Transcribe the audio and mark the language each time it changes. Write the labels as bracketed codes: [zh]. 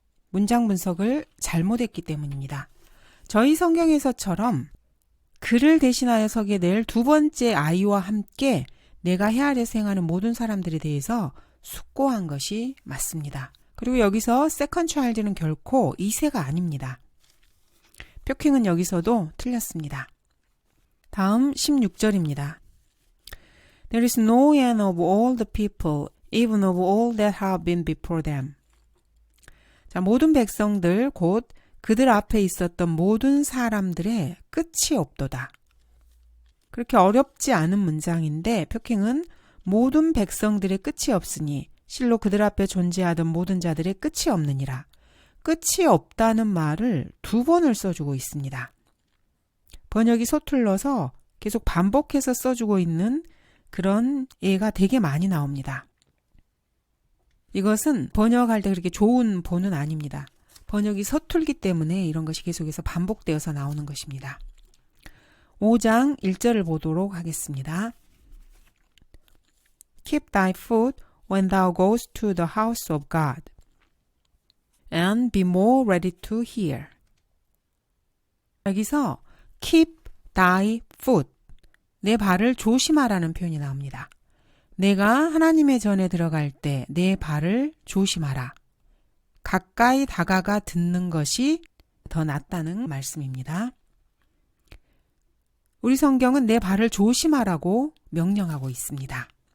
[ko] 문장 분석을 잘못했기 때문입니다. 저희 성경에서처럼 그를 대신하여 서게 될 두 번째 아이와 함께 내가 해 아래서 행하는 모든 사람들에 대해서 숙고한 것이 맞습니다. 그리고 여기서 [en] second child [ko] 는 결코 2세가 아닙니다. 표킹은 여기서도 틀렸습니다. 다음 16절입니다. [en] There is no end of all the people, even of all that have been before them. [ko] 자, 모든 백성들 곧 그들 앞에 있었던 모든 사람들의 끝이 없도다. 그렇게 어렵지 않은 문장인데 표킹은 모든 백성들의 끝이 없으니 실로 그들 앞에 존재하던 모든 자들의 끝이 없느니라. 끝이 없다는 말을 두 번을 써주고 있습니다. 번역이 서툴러서 계속 반복해서 써주고 있는 그런 예가 되게 많이 나옵니다. 이것은 번역할 때 그렇게 좋은 본은 아닙니다. 번역이 서툴기 때문에 이런 것이 계속해서 반복되어서 나오는 것입니다. 5장 1절을 보도록 하겠습니다. [en] Keep thy foot when thou goest to the house of God, and be more ready to hear. [ko] 여기서 [en] keep thy foot. [ko] 내 발을 조심하라는 표현이 나옵니다. 내가 하나님의 전에 들어갈 때 내 발을 조심하라. 가까이 다가가 듣는 것이 더 낫다는 말씀입니다. 우리 성경은 내 발을 조심하라고 명령하고 있습니다.